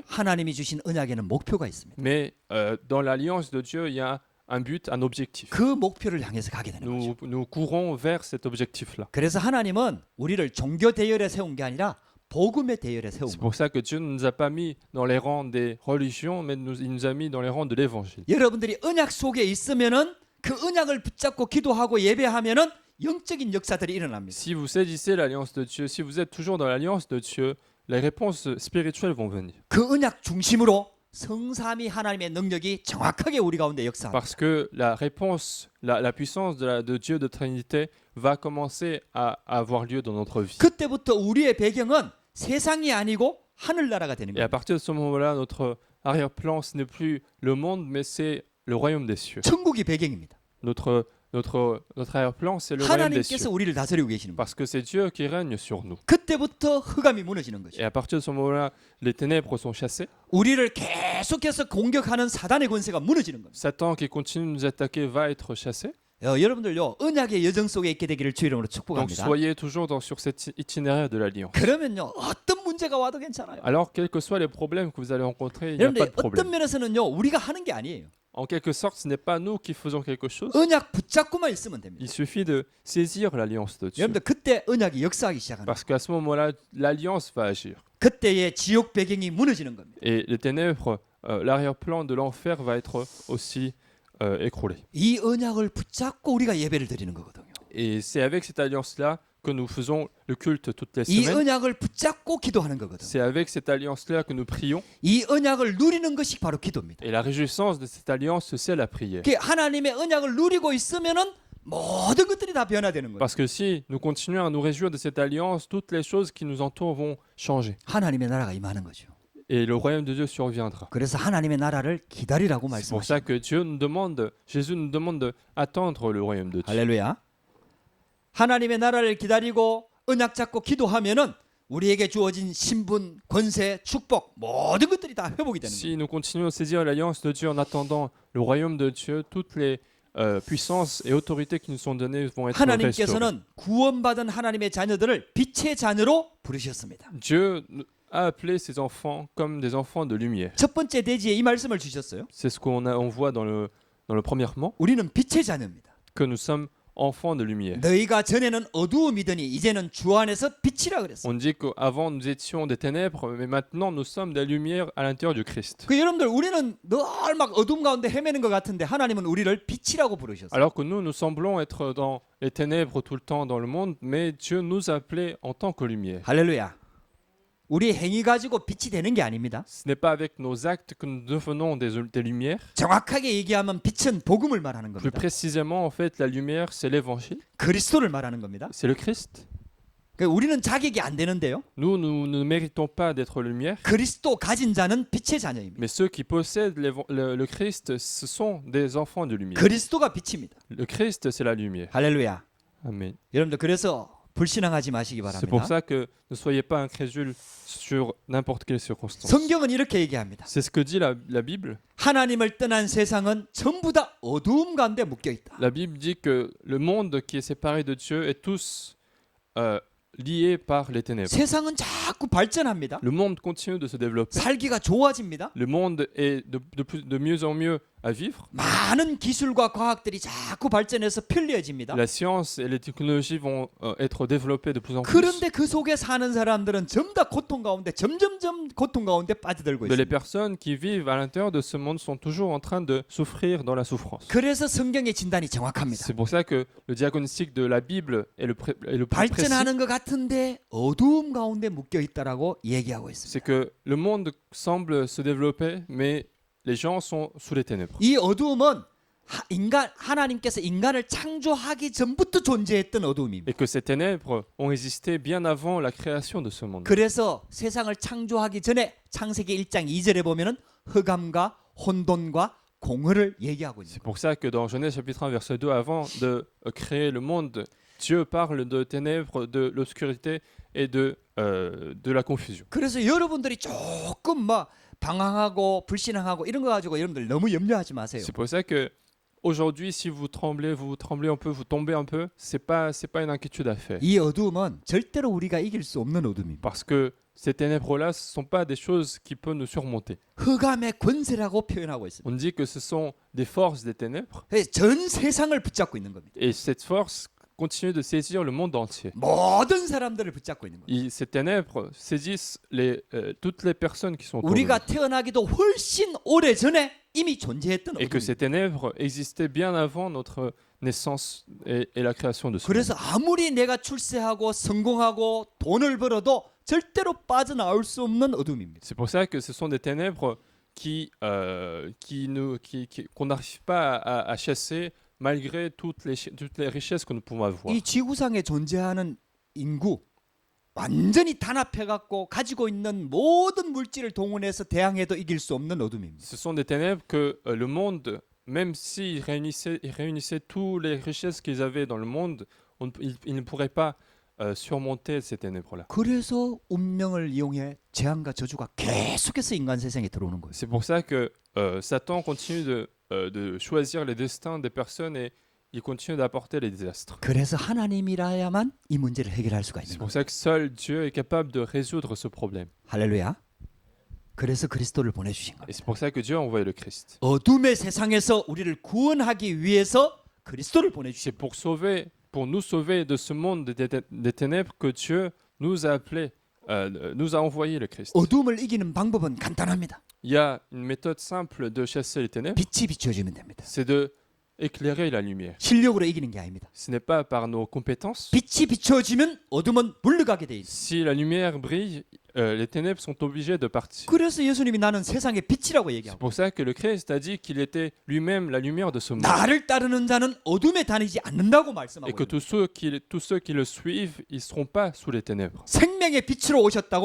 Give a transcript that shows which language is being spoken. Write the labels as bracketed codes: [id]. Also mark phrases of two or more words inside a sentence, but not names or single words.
[ko] 하나님이 주신 언약에는 목표가 있습니다. [fr] mais dans l'alliance de Dieu, il y a un but, un objectif. [ko] 그 목표를 향해서 가게 되는 거죠. [fr] Nous courons vers cet objectif-là. [ko] 그래서 하나님은 우리를 종교 대열에 세운 게 아니라 복음의 대열에 세운 [fr] C'est [ko] 거예요. [fr] pour ça que Dieu ne nous a pas mis dans les rangs des religions, mais il nous a mis dans les rangs de l'évangile. [ko] 여러분들이 언약 속에 있으면은 그 언약을 붙잡고 기도하고 예배하면은 영적인 역사들이 일어납니다. [fr] Si vous saisissez l'alliance de Dieu, si vous êtes toujours dans l'alliance de Dieu, les réponses spirituelles vont venir. [ko] 그 언약 중심으로 성삼위 하나님의 능력이 정확하게 우리 가운데 역사합니다. [fr] Parce que la réponse, la puissance de Dieu de Trinité va commencer à avoir lieu dans notre vie. [ko] 그때부터 우리의 배경은 세상이 아니고 하늘나라가 되는 [fr] Et à [ko] 거예요. [fr] partir de ce moment-là, notre arrière-plan, ce n'est plus le monde, mais c'est le royaume des cieux. [ko] 천국이 배경입니다. [fr] Notre arrière-plan, c'est le royaume des cieux. [ko] 하나님께서 우리를 다스리고 계시는 거예요. [fr] Parce que c'est Dieu qui règne sur nous. [ko] 그때부터 흑암이 무너지는 거죠. [fr] Et à partir de ce moment-là, les ténèbres sont chassées. [ko] 우리를 계속해서 공격하는 사단의 권세가 무너지는 겁니다. [fr] Satan qui continue de nous attaquer va être chassé. [ko] 여러분들요 언약의 여정 속에 있게 되기를 주 이름으로 [fr] Donc [ko] 축복합니다. [fr] soyez toujours sur cet itinéraire de l'alliance. [ko] 그러면요 어떤 문제가 와도 괜찮아요. [fr] Alors, quels que soient les problèmes que vous allez rencontrer, il n'y a pas [ko] 여러분들 [fr] de [ko] 어떤 [fr] problème. [ko] 면에서는요 우리가 하는 게 아니에요. [fr] En quelque sorte, ce n'est pas nous qui faisons quelque chose. [ko] 언약 붙잡고만 있으면 됩니다. [fr] Il suffit de saisir l'alliance de Dieu. [ko] 여러분들 그때 언약이 역사하기 시작합니다. [fr] Parce qu'à ce moment-là, l'alliance va agir. [ko] 그때의 지옥 배경이 무너지는 겁니다. [fr] Et les ténèbres, l'arrière-plan de l'enfer va être aussi écroulé. [ko] 이 언약을 붙잡고 우리가 예배를 드리는 거거든요. [fr] Et c'est avec cette alliance-là que nous faisons le culte toutes les [ko] 이 [fr] semaines. [ko] 언약을 붙잡고 기도하는 거거든요. [fr] C'est avec cette alliance-là que nous prions. [ko] 이 언약을 누리는 것이 바로 기도입니다. [fr] Et la réjouissance de cette alliance, c'est la prière. [ko] 그 하나님의 언약을 누리고 있으면은 모든 것들이 다 변화되는 거예요. [fr] Parce que si nous continuons à nous réjouir de cette alliance, toutes les choses qui nous entourent vont changer. [ko] 하나님의 나라가 임하는 거죠. [fr] Et le royaume de Dieu surviendra. [ko] 그래서 하나님의 나라를 기다리라고 [fr] C'est pour [ko] 말씀하십니다. [fr] ça que Jésus nous demande d'attendre le royaume de Dieu. [ko] 할렐루야. 하나님의 나라를 기다리고 언약 잡고 기도하면은 우리에게 주어진 신분, 권세, 축복 모든 것들이 다 회복이 되는 거예요. [fr] Si nous continuons à saisir l'alliance de Dieu en attendant le royaume de Dieu, toutes les puissances et autorités qui nous sont données vont être restaurées. [ko] 하나님께서는 구원받은 하나님의 자녀들을 빛의 자녀로 부르셨습니다. [fr] Dieu a appelé ses enfants comme des enfants de lumière. [ko] 첫 번째 대지에 이 말씀을 주셨어요. [fr] C'est ce on voit dans le premièrement, [ko] 우리는 빛의 자녀입니다. [fr] que nous sommes enfants de lumière. [ko] 너희가 전에는 어두움이더니 이제는 주 안에서 빛이라 그랬어요. [fr] On dit qu'avant nous étions des ténèbres, mais maintenant nous sommes des lumières à l'intérieur du Christ. [ko] 그 여러분들 우리는 늘 막 어둠 가운데 헤매는 것 같은데 하나님은 우리를 빛이라고 부르셨어요. [fr] Alors que nous semblons être dans les ténèbres tout le temps dans le monde, mais Dieu nous a appelés en tant que lumière. [ko] 할렐루야. 우리 행위 가지고 빛이 되는 게 아닙니다. [fr] Ce n'est pas avec nos actes que nous devenons des lumières. [ko] 정확하게 얘기하면 빛은 복음을 말하는 [fr] Plus [ko] 겁니다. [fr] précisément, en fait, la lumière, c'est l'évangile, [ko] 그리스도를 말하는 겁니다. [fr] c'est le Christ. [ko] 그러니까 우리는 자격이 안 되는데요. [fr] Nous ne méritons pas d'être lumière, [ko] 그리스도 가진 자는 빛의 자녀입니다. [fr] mais ceux qui possèdent le Christ, ce sont des enfants de lumière. [ko] 그리스도가 빛입니다. [fr] Le Christ, c'est la lumière. [ko] 할렐루야. [fr] Amen. [ko] 여러분들 그래서 불신앙하지 마시기 [fr] C'est pour [ko] 바랍니다. [fr] ça que ne soyez pas incrédules sur n'importe quelle circonstance. [ko] 성경은 이렇게 얘기합니다. [fr] C'est ce que dit la Bible. [ko] 하나님을 떠난 세상은 전부 다 어두움 가운데 묶여 있다. [fr] La Bible dit que le monde qui est séparé de Dieu est tous liés par les ténèbres. [ko] 세상은 자꾸 발전합니다. [fr] Le monde continue de se développer. [ko] 살기가 좋아집니다. [fr] Le monde est de mieux en mieux à vivre. [ko] 많은 기술과 과학들이 자꾸 발전해서 편리해집니다. [fr] La science et les technologies vont être développées de plus en plus. [ko] 그런데 그 속에 사는 사람들은 전부 다 고통 가운데 점점점 고통 가운데 빠져들고 [fr] Mais les [ko] 있습니다. [fr] personnes qui vivent à l'intérieur de ce monde sont toujours en train de souffrir dans la souffrance. [ko] 그래서 성경의 진단이 정확합니다. [fr] C'est pour ça que le diagnostic de la Bible est le plus précis. [ko] 발전하는 것 같은데 어두움 가운데 묶여 있다라고 얘기하고 있습니다. [fr] C'est que le monde semble se développer, mais les gens sont sous les ténèbres. [ko] 이 어두움은 하나님께서 인간을 창조하기 전부터 존재했던 어두움입니다. [fr] Et que ces ténèbres ont existé bien avant la création de ce monde. [ko] 그래서 세상을 창조하기 전에 창세기 1장 2절에 보면은 흑암과 혼돈과 공허를 얘기하고 있는 [fr] C'est [ko] 거예요. [fr] pour ça que dans Genèse chapitre 1 verset 2, avant de créer le monde, Dieu parle de ténèbres, de l'obscurité et de la confusion. [ko] 그래서 여러분들이 조금 막 방황하고 불신앙하고 이런 거 가지고 여러분들 너무 염려하지 마세요. [fr] C'est pour ça que aujourd'hui, si vous tremblez un peu, vous tombez un peu, c'est pas une inquiétude à faire. [ko] 이 어두움은 절대로 우리가 이길 수 없는 어둠입니다. [fr] Parce que ces ténèbres-là, ce sont pas des choses qui peuvent nous surmonter. [ko] 흑암의 권세라고 표현하고 있습니다. [fr] On dit que ce sont des forces des ténèbres, [ko] 전 세상을 붙잡고 있는 겁니다. [fr] et cette force continue de saisir le monde entier. [ko] 모든 사람들을 붙잡고 있는 겁니다. [fr] Ces ténèbres saisissent toutes les personnes qui sont autour de [ko] 우리가 [fr] nous. [ko] 태어나기도 훨씬 오래 전에 이미 존재했던 [fr] Et que [ko] 어둠입니다. [fr] ces ténèbres existaient bien avant notre naissance et la création de ce monde. [ko] 그래서 아무리 내가 출세하고 성공하고 돈을 벌어도 절대로 빠져나올 수 없는 어둠입니다. [fr] C'est pour ça que ce sont des ténèbres qu'on n'arrive pas à chasser malgré toutes les richesses que nous pouvons avoir. [ko] 이 지구상에 존재하는 인구 완전히 단합해갖고 가지고 있는 모든 물질을 동원해서 대항해도 이길 수 없는 어둠입니다. [fr] Ce sont des ténèbres que le monde, même s'ils réunissaient toutes les richesses qu'ils avaient dans le monde, ils ne pourraient pas surmonter ces ténèbres-là. [ko] 그래서 운명을 이용해 재앙과 저주가 계속해서 인간 세상에 들어오는 거예요. [fr] C'est pour ça que Satan continue de choisir les destins des personnes et il continue d'apporter les désastres. [ko] 그래서 하나님이라야만 이 문제를 해결할 수가 [fr] C'est [ko] 있는 [fr] pour [ko] 거예요. [fr] ça que seul Dieu est capable de résoudre ce problème. [ko] 할렐루야. 그래서 그리스도를 보내주신 거예요. [fr] Et c'est pour ça que Dieu a envoyé le Christ. [ko] 어둠의 세상에서 우리를 구원하기 위해서 그리스도를 보내주신 [fr] C'est pour nous sauver de ce monde des ténèbres que Dieu nous a appelés, nous a envoyé le Christ. [ko] 어둠을 이기는 방법은 간단합니다. [fr] Il y a une méthode simple de chasser les ténèbres, [ko] 빛이 비춰지면 됩니다. [fr] c'est de éclairer la lumière. [ko] 실력으로 이기는 게 아닙니다. [fr] Ce n'est pas par nos compétences. [ko] 빛이 비춰지면 어둠은 물러가게 돼 있어요. [fr] Si la lumière brille, les ténèbres sont obligées de partir. [ko] 그래서 예수님이 나는 세상의 빛이라고 [fr] C'est [ko] 얘기하고 [fr] pour ça que le Christ a dit qu'il était lui-même la lumière de ce monde. [ko] 나를 따르는 자는 어둠에 다니지 않는다고 [fr] Et [ko] 말씀하고 [fr] que [ko] 있는 [fr] tous ceux qui le suivent, ils ne seront pas sous les ténèbres. [ko] 생명의 빛으로 오셨다고